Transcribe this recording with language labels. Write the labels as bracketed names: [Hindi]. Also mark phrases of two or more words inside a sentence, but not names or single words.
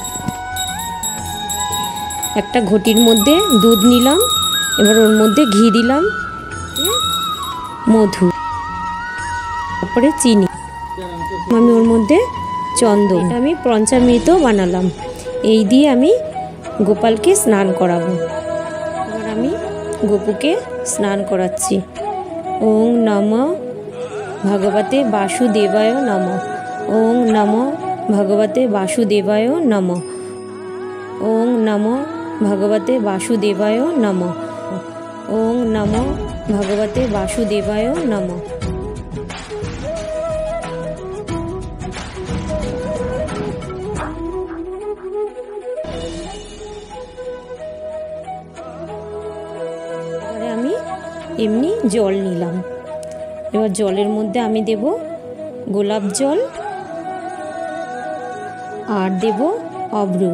[Bangla] একটা ঘটির মধ্যে দুধ নিলাম, এবার ওর মধ্যে ঘি দিলাম, মধু, তারপরে চিনি, আমি ওর মধ্যে চন্দন, আমি পঞ্চামৃত বানালাম। এই দিয়ে আমি গোপালকে স্নান করাবো। এবার আমি গোপুকে স্নান করাচ্ছি। [Sanskrit] ॐ नमः भगवते वासुदेवाय नमः। ॐ नमः भगवते वासुदेवाय नमः। ॐ नमः भगवते वासुदेवाय नमः। ॐ नमः भगवते वासुदेवाय नमः। [Bangla] আমি এমনি জল নিলাম। এবার জলের মধ্যে আমি দেব গোলাপ জল আর দেব অমৃত।